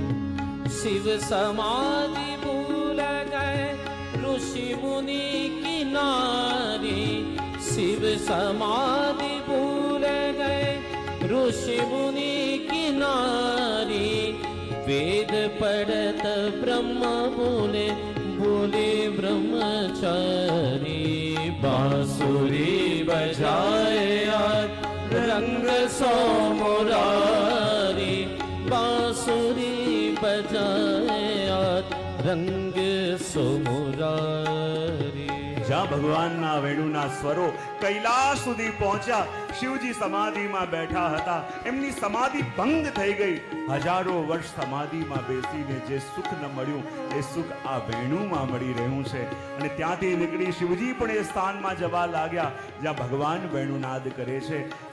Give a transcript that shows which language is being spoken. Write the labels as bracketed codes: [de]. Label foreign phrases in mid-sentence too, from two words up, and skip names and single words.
[hi] शिव समाधि भूल गए ऋषि मुनि की नारी, शिव समाधि भूल गए ऋषि मुनि की नारी, वेद पढ़त ब्रह्म बोले बोले ब्रह्मचारी. बांसुरी बजाए रंग सो मुरारी, बांसुरी बजाए रंग सो मुरारी. [gu] જ્યાં ભગવાનના વેણુના સ્વરો કૈલાસ સુધી પહોંચ્યા, શિવજી સમાધિમાં બેઠા હતા, એમની સમાધિ ભંગ થઈ ગઈ. હજારો વર્ષ સમાધિમાં બેસીને જે સુખ ન મળ્યું એ સુખ આ વેણુમાં મળી રહ્યું છે. અને ત્યાંથી નીકળી શિવજી પણ એ સ્થાનમાં જવા લાગ્યા જ્યાં ભગવાન વેણુનાદ કરે છે.